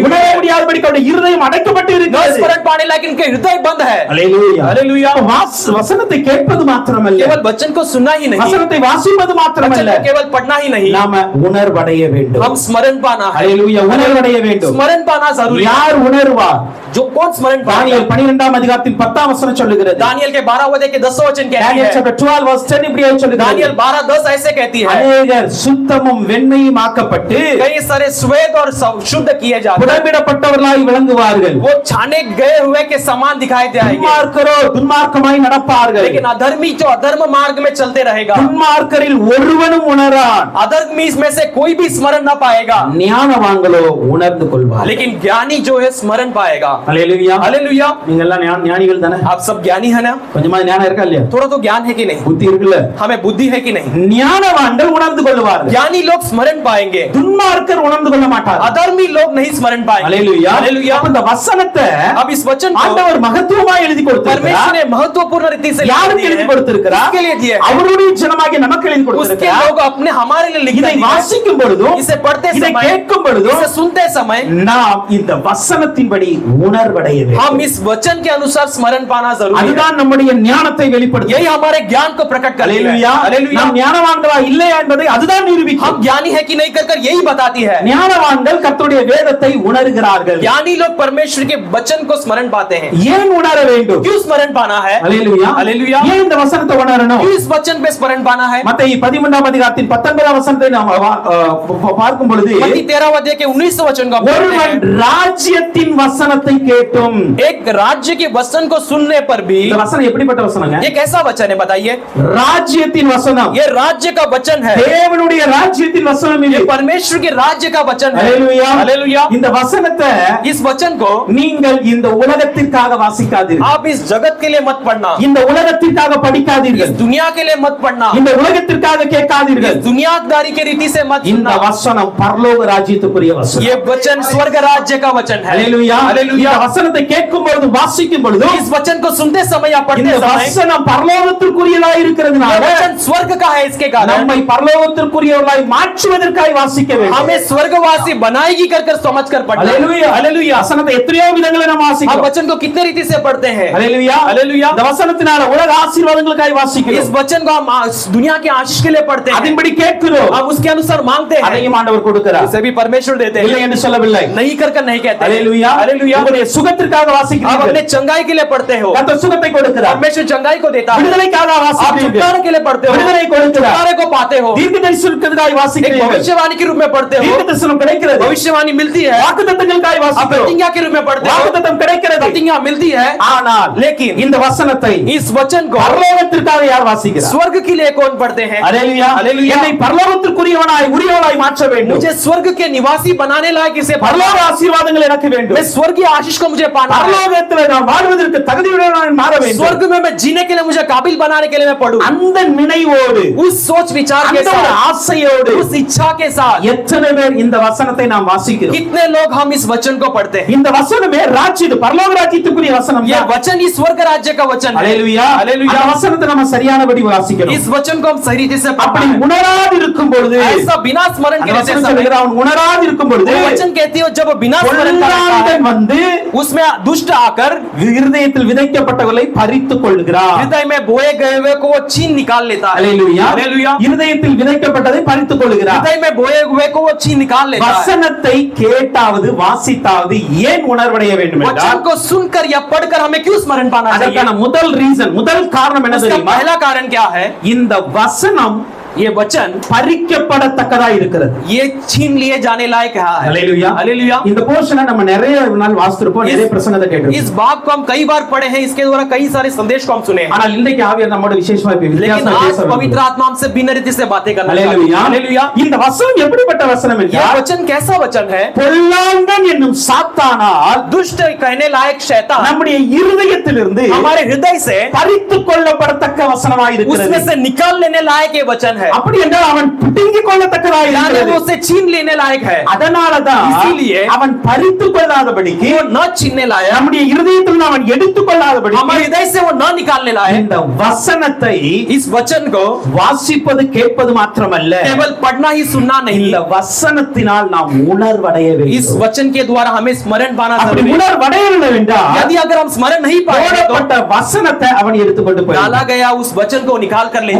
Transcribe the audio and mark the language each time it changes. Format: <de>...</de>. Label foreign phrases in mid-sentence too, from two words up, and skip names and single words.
<ta>உணர</ta> <hi>है।</hi> <ta>முடியாதபடிக்கு அவருடைய இருதயம் அடைக்கப்பட்டு</ta> <hi>न</hi> <ta>இருக்கிறது.</ta> <hi>स्मरण पाने लायक इनके हृदय बंद है।</hi> <ta>அல்லேலூயா.</ta> <hi>हालेलुया।</hi> <ta>வசனத்தை கேட்பது மாத்திரமல்ல,</ta> <hi>केवल वचन को सुनना ही नहीं,</hi> <ta>வசனத்தை வாசிப்பது</ta> <hi>वचन</hi> <ta>மாத்திரமல்ல,</ta> <hi>को केवल पढ़ना ही नहीं,</hi> <ta>நாம உணர்வடைய வேண்டும்.</ta> <hi>हम स्मरण पाना है।</hi> <ta>அல்லேலூயா. உணர்வடைய வேண்டும்.</ta> <hi>स्मरण पाना जरूरी है।</hi> <ta>யார் உணர்வார்?</ta> <hi>जो कौन स्मरण</hi> <ta>தானியேல்</ta> <hi>पाएगा?</hi> <ta>12 அதிகாரத்தின் 10 வசனம் சொல்லுகிறது.</ta> <hi>दानियल के 12 अध्याय के 10 वचन कहती Daniel है।</hi> <en>chapter 12 verse 10</en> <ta>இப்படி சொல்லுகிறது.</ta> <hi>दानियल 12:10 ऐसे कहती है,</hi> <ta>அநேகர் சுத்தமும் வெண்மையும் ஆக்கப்பட்டு</ta> <hi>कई सारे श्वेत और शुद्ध किए जाते हैं,</hi> <ta>புடமிடப்பட்டவர்களாய் விளங்குவார்கள்.</ta> <hi>वो छाने गए हुए के समान दिखाई देंगे।</hi> <ta>துன்மார்க்கரோ துன்மார்க்கமாய் நடப்பார்கள்.</ta> <hi>लेकिन अधर्मी जो अधर्म मार्ग में चलते रहेगा,</hi> <ta>துன்மார்க்கரில் ஒருவனும் உணரான்.</ta> <hi>अधर्मी में से कोई भी स्मरण न पाएगा,</hi> <ta>ஞானவான்களோ உணர்ந்து கொள்வார்கள்.</ta> <hi>लेकिन ज्ञानी जो है स्मरण पाएगा।</hi> <ta>அல்லேலூயா.</ta> <hi>हालेलुया।</hi> <ta>நீங்க எல்லாம் ஞானிகள் தானே?</ta> <hi>आप सब ज्ञानी है ना?</hi> <ta>கொஞ்சமா ஞானம் இருக்கா இல்லையா?</ta> <hi>थोड़ा तो ज्ञान है कि नहीं?</hi> <ta>புத்தி இருக்குல்ல?</ta> <hi>हमें बुद्धि है कि नहीं?</hi> <ta>ஞானவான்கள் உணர்ந்து கொள்வார்கள்.</ta> <hi>ज्ञानी लोग स्मरण पाएंगे,</hi> <ta>துன்மார்க்கர் உணர்ந்து கொள்ள மாட்டார்கள்.</ta> <hi>अधर्मी लोग नहीं स्मरण पाएंगे।</hi> <ta>அல்லேலூயா.</ta> <hi>हालेलुया।</hi> <ta>அப்ப இந்த வசனத்தை</ta> <hi>अब इस वचन को</hi> <ta>ஆண்டவர் மகத்துவமாய் எழுதி</ta> <hi>परमेश्वर</hi> <ta>கொடுத்திருக்கிறார்.</ta> <hi>ने महत्वपूर्ण रीति से</hi> <ta>யாருக்கு எழுதி கொடுத்திருக்கிறார்?</ta> <hi>किसके लिए दिए हैं?</hi> <ta>அவருடைய ஜனமாகிய நமக்கு எழுதி</ta> <hi>उसके</hi> <ta>கொடுத்திருக்கிறார்.</ta> <hi>लोग अपने हमारे लिए लिख</hi> <ta>இதை</ta> <hi>दिए हैं।</hi> <ta>வாசிக்கும் பொழுதும்,</ta> <hi>इसे पढ़ते</hi> <ta>இதை</ta> <hi>समय,</hi> <ta>கேட்கும் பொழுதும்</ta> <hi>इसे सुनते समय</hi> <ta>நாம் இந்த வசனத்தின்படி உணர்வடைய வேண்டும்.</ta> <hi>हम इस वचन के अनुसार स्मरण पाना जरूरी है।</hi> <ta>அதுதான் நம்முடைய ஞானத்தை வெளிப்படுத்தும்.</ta> <hi>यही हमारे ज्ञान को प्रकट करती है।</hi> <ta>அல்லேலூயா.</ta> <hi>हालेलुया।</hi> <ta>நாம் ஞானவான்களா இல்லையா என்பதை அதுதான் நிரூபிக்கும்.</ta> <hi>हम ज्ञानी है कि नहीं कर यही बताती है।</hi> <ta>ஞானவான்கள் கர்த்தருடைய வேதத்தை உணர்கிறார்கள்.</ta> <hi>ज्ञानी लोग परमेश्वर के वचन को स्मरण पाते हैं।</hi> <ta>ஏன் உணர வேண்டும்?</ta> <hi>क्यों स्मरण पाना है?</hi> <ta>அல்லேலூயா.</ta> <hi>हालेलुया।</hi> <ta>ஏன் இந்த வசனத்தை உணரணும்?</ta> <hi>क्यों इस वचन पे स्मरण पाना है?</hi> <ta>மத்தேயு 13 அதிகாரத்தின் 19 வசனத்தை நாம் பார்க்கும் பொழுது</ta> <hi>मत्ती 13 अध्याय के 19 वचन को पढ़ते</hi> <ta>ஒருவன்</ta> <hi>हैं।</hi> <ta>ராஜ்யத்தின் வசனத்தை கேட்டும்.</ta> <hi>एक राज्य के वचन को सुनने पर भी,</hi> <ta>இந்த வசனம் எப்படிப்பட்ட வசனங்க?</ta> <hi>ये कैसा वचन है बताइए?</hi> <ta>ராஜ்யத்தின் வசனம்,</ta> <hi>ये राज्य का वचन है,</hi> <ta>தேவனுடைய ராஜ்யத்தின் வசனம் இது.</ta> <hi>ये परमेश्वर के राज्य का वचन है।</hi> <ta>ஹalleluya.</ta> <hi>हालेलुया।</hi> <ta>இந்த வசனத்தை</ta> <hi>इस वचन को</hi> <ta>நீங்கள் இந்த உலகத்திற்காக வாசிக்காதீர்கள்.</ta> <hi>आप इस जगत के लिए मत पढ़ना,</hi> <ta>இந்த உலகத்திற்காக</ta> <hi>इस</hi> <ta>படிக்காதீர்கள்.</ta> <hi>दुनिया के लिए मत पढ़ना,</hi> <ta>இந்த உலகத்திற்காக கேட்காதீர்கள்.</ta> <hi>इस दुनियादारी के रीति से मत</hi> <ta>இந்த</ta> <hi>सुनना।</hi> <ta>வசனம் பரலோக ராஜ்யத்துக்குரிய வசனம்.</ta> <hi>ये वचन स्वर्ग राज्य का वचन है।</hi> <ta>ஹalleluya.</ta> <hi>हालेलुया।</hi> <ta>இந்த வசனத்தை கேட்கும் பொழுது வாசிக்கும் பொழுது</ta> <hi>इस वचन को सुनते समय या पढ़ते</hi> <ta>இந்த</ta> <hi>समय,</hi> <ta>வசனம் பரலோகத்திற்குரியதா</ta> <hi>ये</hi> <ta>இருக்கிறதுனால</ta> <hi>वचन स्वर्ग का है, इसके कारण</hi> <ta>நம்மை பரலோகத்திற்குரியவர்களாய் மாற்றுவதற்காக வாசிக்க வேண்டும்.</ta> <hi>हमें स्वर्गवासी बनाएगी कर समझ कर पढ़ना।</hi> <ta>ஹalleluya.</ta> <hi>हालेलुया।</hi> <ta>வசனத்தை எத்தனையோ விதங்களை நாம்</ta> <hi>हम</hi> <ta>வாசிக்கிறோம்.</ta> <hi>वचन को कितने रीति से पढ़ते हैं।</hi> <ta>ஹalleluya.</ta> <hi>हालेलुया।</hi> <ta>இந்த வசனத்தினால உலக ஆசீர்வாதங்களுக்காக</ta> <hi>इस</hi> <ta>வாசிக்கிறோம்.</ta> <hi>वचन को हम दुनिया के आशीष के लिए पढ़ते हैं,</hi> <ta>அதன்படி கேட்கிறோம்.</ta> <hi>हम उसके अनुसार मांगते हैं,</hi> <ta>அதையும் ஆண்டவர் கொடுக்கிறார்.</ta> <hi>उसे भी परमेश्वर देते</hi> <ta>இல்லை</ta> <hi>हैं,</hi> <ta>என்று சொல்லவில்லை.</ta> <hi>नहीं कर नहीं कहते।</hi> <ta>ஹalleluya.</ta> <hi>हालेलुया।</hi> <ta>உங்களுடைய சுகத்திற்காக</ta> <hi>आप</hi> <ta>வாசிக்கிறீர்கள்.</ta> <hi>अपने चंगाई के लिए पढ़ते हो,</hi> <ta>கர்த்தர் சுகத்தை கொடுக்கிறார்.</ta> <hi>परमेश्वर चंगाई को देता है।</hi> <ta>விடுதலைக்காக</ta> <hi>आप</hi> <ta>வாசிக்கிறீர்கள்.</ta> <hi>छुटकारे के लिए पढ़ते हो,</hi> <ta>விடுதலை கொடுக்கிறார்.</ta> <hi>छुटकारे को पाते हो।</hi> <ta>தீர்க்கதரிசனத்துக்காக</ta> <hi>एक</hi> <ta>வாசிக்கிறீர்கள்.</ta> <hi>भविष्यवाणी के रूप में पढ़ते हो,</hi> <ta>தீர்க்கதரிசனம் கிடைக்கிறது.</ta> <hi>भविष्यवाणी मिलती है।</hi> <ta>வாக்குத்தத்தங்களுக்காக</ta> <hi>आप</hi> <ta>வாசிக்கிறோம்.</ta> <hi>प्रतिज्ञा के रूप में पढ़ते हो,</hi> <ta>வாக்குத்தத்தம் கிடைக்கிறது.</ta> <hi>प्रतिज्ञा मिलती है।</hi> <ta>ஆனால்</ta> <hi>लेकिन</hi> <ta>இந்த வசனத்தை</ta> <hi>इस वचन को</hi> <ta>பரலோகத்திற்காக யார் வாசிக்கிறார்?</ta> <hi>स्वर्ग के लिए कौन पढ़ते हैं?</hi> <ta>ஹalleluya.</ta> <hi>हालेलुया।</hi> <ta>என்னை பரலோகத்திற்குரியவனாய் உரியவனாய் மாற்ற வேண்டும்.</ta> <hi>मुझे स्वर्ग के निवासी बनाने लायक इसे</hi> <ta>பரலோக ஆசீர்வாதங்கள் எனக்கு வேண்டும்.</ta> <hi>मैं स्वर्गीय आशीष को मुझे पाना है।</hi> <ta>பரலோகத்தில் நான் வாழ்வதற்கு தகுதியுள்ளவனாய் மாற வேண்டும்.</ta> <hi>स्वर्ग में मैं जीने के लिए, मुझे काबिल बनाने के लिए मैं पढ़ूं।</hi> <ta>அந்த நினைவோடு,</ta> <hi>उस सोच विचार के</hi> <ta>அந்த ஒரு</ta> <hi>साथ,</hi> <ta>ஆசையோடு</ta> <hi>उस इच्छा के साथ</hi> <ta>எத்தனை பேர் இந்த வசனத்தை நாம் வாசிக்கிறோம்?</ta> <hi>कितने लोग हम इस वचन को पढ़ते हैं।</hi> <ta>இந்த வசனமே ராஜ்யம், பரலோக ராஜ்யத்துக்குரிய வசனம்.</ta> <hi>ये वचन ही स्वर्ग राज्य का वचन है।</hi> <ta>ஹalleluya.</ta> <hi>हालेलुया।</hi> <ta>அந்த வசனத்தை நம்ம சரியானபடி வாசிக்கணும்.</ta> <hi>इस वचन को हम सही रीति से</hi> <ta>அப்படி</ta> <hi>पढ़ना है।</hi> <ta>உணராது இருக்கும் பொழுது,</ta> <hi>ऐसा बिना स्मरण के</hi> <ta>அந்த</ta> <hi>रहते</hi> <ta>வசனம்</ta> <hi>समय,</hi> <ta>சொல்லுகிற அவன் உணராது இருக்கும் பொழுது</ta> <hi>वो वचन कहती हो जब बिना स्मरण का रहता</hi> <ta>பொல்லாங்கன்</ta> <hi>है,</hi> <ta>வந்து</ta> <hi>उसमें दुष्ट आकर</hi> <ta>இருதயத்தில் விதைக்கப்பட்டவர்களை பறித்துக் கொள்கிறார்.</ta> <hi>हृदय में बोए गए हुए को वो छीन निकाल लेता है।</hi> <ta>ஹalleluya.</ta> <hi>हालेलुया।</hi> <ta>இருதயத்தில் விதைக்கப்பட்டதை பறித்துக் கொள்கிறார்.</ta> <hi>हृदय में बोए हुए को वो छीन निकाल लेता है।</hi> <ta>வசனத்தை கேட்டாவது வாசித்தாவது ஏன் உணர்வடைய வேண்டும்</ta> <hi>वचन</hi> <ta>என்றால்,</ta> <hi>को सुनकर या पढ़कर हमें क्यों स्मरण पाना चाहिए?</hi> <ta>அதற்கான முதல் ரீசன், முதல் காரணம் என்ன</ta> <hi>उसका</hi> <ta>தெரியுமா?</ta> <hi>पहला कारण क्या है?</hi> <ta>இந்த வசனம்</ta> <hi>ये वचन</hi> <ta>பறிக்கப்படத்தக்கதா இருக்கிறது.</ta> <hi>ये छीन लिए जाने लायक है।</hi> <ta>ஹalleluya.</ta> <hi>हालेलुया।</hi> <ta>இந்த போர்ஷனை நம்ம நிறைய நாள் வாசித்திருப்போம், நிறைய பிரசங்கத்தை</ta> <hi>इस</hi> <ta>கேட்டிருப்போம்.</ta> <hi>भाग को हम कई बार पढ़े हैं, इसके द्वारा कई सारे संदेश को हम सुने हैं।</hi> <ta>ஆனால் இன்றைக்கு ஆவியார் நம்மோட விசேஷமா இப்ப</ta> <hi>लेकिन</hi> <ta>வித்தியாசமா</ta> <hi>आज</hi> <ta>பேச</ta> <hi>पवित्र आत्मा हमसे भिन्न रीति से बातें करना चाहती है।</hi> <ta>ஹalleluya.</ta> <hi>हालेलुया।</hi> <ta>இந்த வசனம் எப்படிப்பட்ட வசனம்</ta> <hi>ये</hi> <ta>என்றால்,</ta> <hi>वचन कैसा वचन है?</hi> <ta>பொல்லாங்கன் என்னும் சாத்தானால்</ta> <hi>दुष्ट कहने लायक शैतान</hi> <ta>நம்முடைய இருதயத்திலிருந்து</ta> <hi>हमारे हृदय से,</hi> <ta>பறித்துக் கொள்ளப்படத்தக்க வசனமாய் இருக்கிறது.</ta> <hi>उसमें से निकाल लेने लायक ये वचन है,</hi> <ta>அப்படி என்றால் அவன் பிடுங்கிக் கொள்ளத்தக்கதாய்</ta> <hi>यानी वो</hi> <ta>இருக்கிறது.</ta> <hi>उसे छीन लेने लायक है।</hi> <ta>அதனாலதான்</ta> <hi>இசிலியே</hi> <ta>அவன் பறித்துக் கொள்ளாதபடிக்கு,</ta> <hi>वो न छीनने लायक,</hi> <ta>நம்முடைய இருதயத்தில் அவன் எடுத்துக் கொள்ளாதபடிக்கு</ta> <hi>हमारे हृदय से वो न निकालने लायक।</hi> <ta>இந்த வசனத்தை</ta> <hi>इस वचन को</hi> <ta>வாசிப்பது கேட்பது மாத்திரமல்ல,</ta> <hi>केवल पढ़ना ही सुनना नहीं,</hi> <ta>இந்த வசனத்தினால் நாம் உணர்வடைய</ta> <hi>इस</hi> <ta>வேண்டும்.</ta> <hi>वचन के द्वारा हमें स्मरण पाना</hi> <ta>அப்படி</ta> <hi>जरूरी है।</hi> <ta>உணர்வடைய வேண்டும் என்றால்</ta> <hi>यदि अगर हम स्मरण नहीं पाए तो</hi> <ta>போடப்பட்ட வசனத்தை அவன் எடுத்துக்கொண்டு</ta> <hi>डाला</hi> <ta>போய்விட்டான்.</ta> <hi>गया उस वचन को निकाल कर ले</hi>